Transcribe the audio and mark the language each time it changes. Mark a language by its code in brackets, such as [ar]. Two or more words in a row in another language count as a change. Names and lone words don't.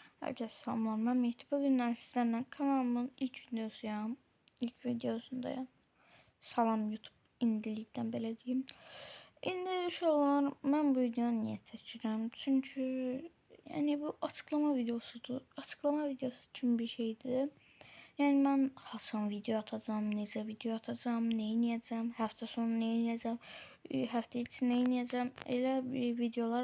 [tr] Herkese selamlar. Ben Mehdi. Bugünler sizlerle kanalımın ilk videosuyam. İlk videosundayım. Salam YouTube. [az] İndilikten belə deyim. İndi uşaqlar, mən bu videonu niyə çəkirəm? Çünki yəni bu açıqlama videosudur. Açıqlama videosu kimi bir şeydir. Yəni mən haçan video atacağım, necə video atacağım, nə edəcəm, həftə sonu nə edəcəm, həftə içi nə edəcəm, elə bir videolar.